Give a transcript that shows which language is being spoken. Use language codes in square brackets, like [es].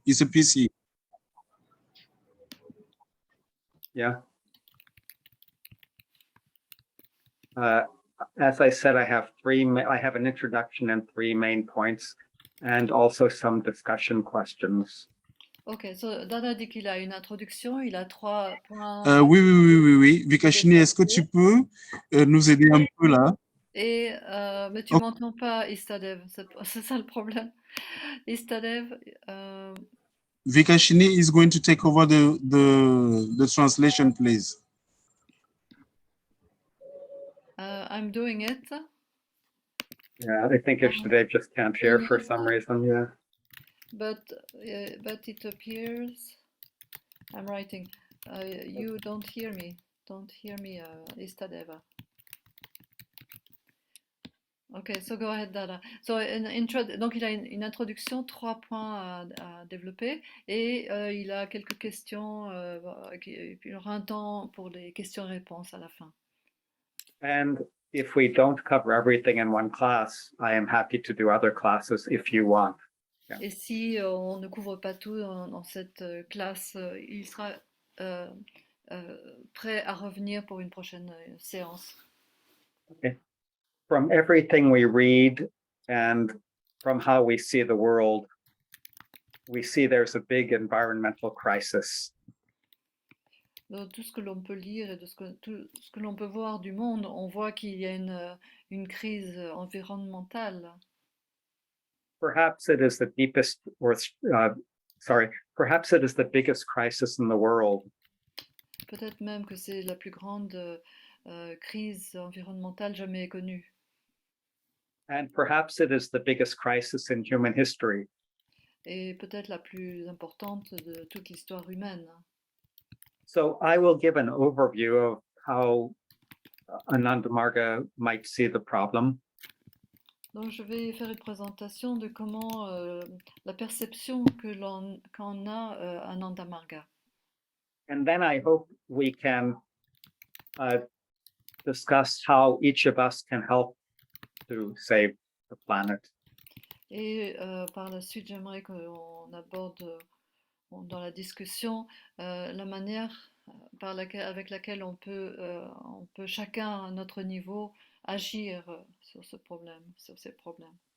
[en] It's a PC. Yeah. As I said, I have an introduction and 3 main points, and also some discussion questions. [fr] Ok, so Dada dit qu'il a une introduction, il a 3 points. Oui. Vikashini, est-ce que tu peux nous aider un peu là? Et, mais tu m'entends pas, Istadev, c'est ça le problème. Istadev. [en] Vikashini is going to take over the translation, please. I'm doing it. Yeah, I think Ishtadev just can't hear for some reason. Yeah. But it appears. I'm writing. You don't hear me. Don't hear me, Istadeva. Okay, so go ahead, Dada. [fr] So, donc, il a une introduction, 3 points à développer, et il a quelques questions, et puis il aura un temps pour les questions-réponses à la fin. [en] And if we don't cover everything in one class, I am happy to do other classes if you want. [fr] Et si on ne couvre pas tout dans cette classe, il sera prêt à revenir pour une prochaine séance. [en] Okay. From everything we read and from how we see the world, we see there's a big environmental crisis. [fr] De tout ce que l'on peut lire et de tout ce que l'on peut voir du monde, on voit qu'il y a une crise environnementale. [en] Perhaps it is the deepest, perhaps it is the biggest crisis in the world. [fr] Peut-être même que c'est la plus grande crise environnementale jamais connue. [en] And perhaps it is the biggest crisis in human history. [fr] Et peut-être la plus importante de toute l'histoire humaine. [en] So I will give an overview of how Ananda Marga might see the problem. [fr] Donc je vais faire une présentation de comment la perception qu'en a Ananda Marga. [en] And then I hope we can discuss how each of us can help to save the planet. [fr] Et par la suite, j'aimerais qu'on aborde dans la discussion la manière avec laquelle on peut chacun à notre niveau agir sur ces problèmes.